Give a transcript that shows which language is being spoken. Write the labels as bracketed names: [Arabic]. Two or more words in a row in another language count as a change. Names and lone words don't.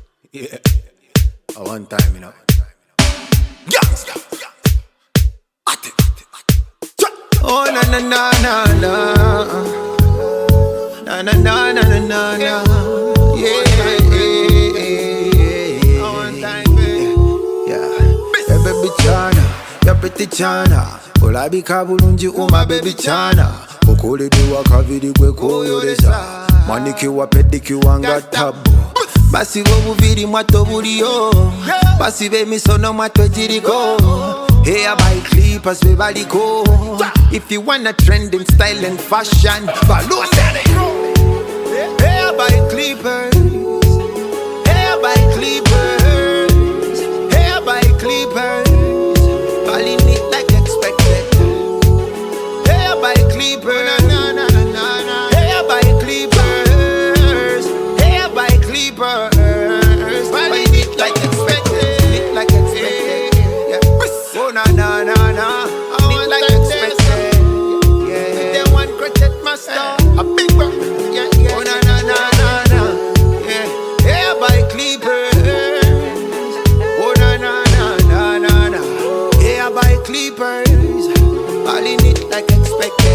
[English] Yeah. A one time, you know. Gangsta. Oh na na na na na. Na na na na na na na. Yeah. A one time, baby. Yeah. Hey baby Chana, ya pretty Chana. [Ganda] Olabika bulungi uma baby Chana. Okuleddwa kaviri gwe koyolesa. Manikiwa pedikiwa nga tabu. Basiba obuviri mwato buliyo. Basiba emisono mwato giriko. [English] Hair by clippers [Ganda] we baliko. [English] If you wanna trend in style and fashion, balloon daddy. Hair by clippers. Hair by clippers. Hair by clippers. Balling it like expected. Hair by clippers. Hair by clippers. Hair by clippers. Balling it like expected. It like expected. Yeah. Oh na na na na. It like expected. Yeah. They want crochet master. A big one. Yeah yeah. Oh na na na na na. Yeah. Hair by clippers. Oh na na na na na na. Hair by clippers. Balling it like expected.